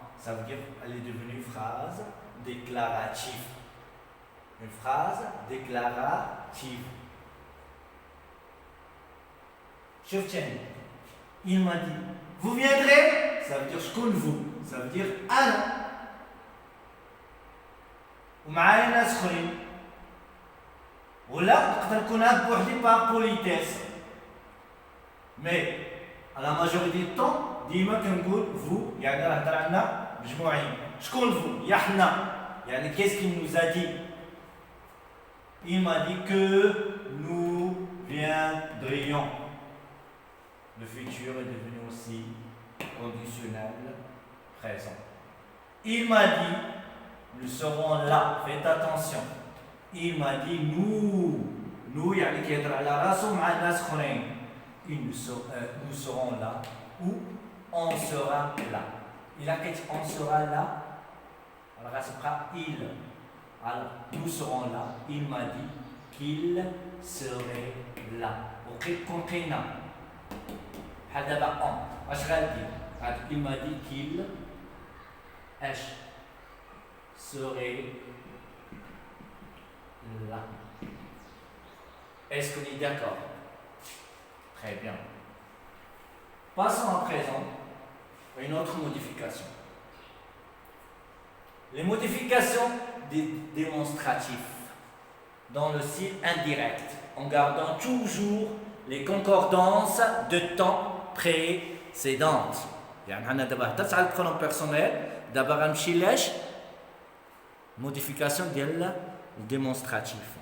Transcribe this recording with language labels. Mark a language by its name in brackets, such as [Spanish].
[French] Ça veut dire qu'elle est devenue phrase déclarative. Une phrase déclarative. Il m'a dit, vous viendrez? Ça veut dire je connais vous. Ça veut dire أنا. [Arabic] ومعايا ناس اخرين. ولا نقدر نكون هاد بوحدي par politesse. Mais à la majorité du temps ديما كنقول vous يعني راه هضر عندنا مجموعين. شكون vous؟ يا حنا. [French] يعني qu'est-ce qu'il nous a dit? Il m'a dit que nous viendrions. Le futur est devenu aussi conditionnel présent. Il m'a dit, nous serons là, faites attention. [Arabic] Il m'a dit, nous يعني كيهضر على راسو مع ناس اخرين. [French] Nous serons là ou on sera là. Il a dit on sera là. Alors ça sera il. Alors nous serons là. Il m'a dit qu'il serait là. وقيت كونقينا. هذا دابا on. اش غادي؟ Il m'a dit qu'il serait là. Est-ce qu'on est d'accord? Très bien. Passons à présent à une autre modification. Les modifications des démonstratifs dans le style indirect, en gardant toujours les concordances de temps précédentes. [Arabic] يعني حنا دابا هضرت على البرونون بيرسونيل، دابا غنمشي لاش modification ديال الديمونستراتيف.